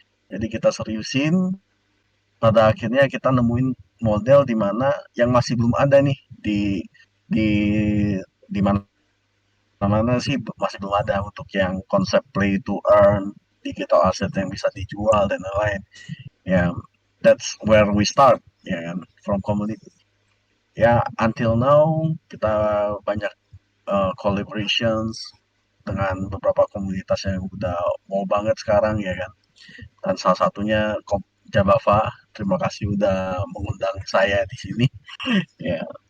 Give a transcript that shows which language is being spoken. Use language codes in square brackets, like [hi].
[id] Jadi kita seriusin, pada akhirnya kita nemuin model di mana yang masih belum ada nih di di mana sih, masih belum ada untuk yang konsep play to earn, digital asset yang bisa dijual dan lain-lain. [en] Ya, that's where we start, [id] ya kan, [en] from community. [id] Ya, [en] until now [id] kita banyak collaborations dengan beberapa komunitas yang udah mau banget sekarang, ya kan. Dan salah satunya Jabava. Terima kasih udah mengundang saya di sini. Ya,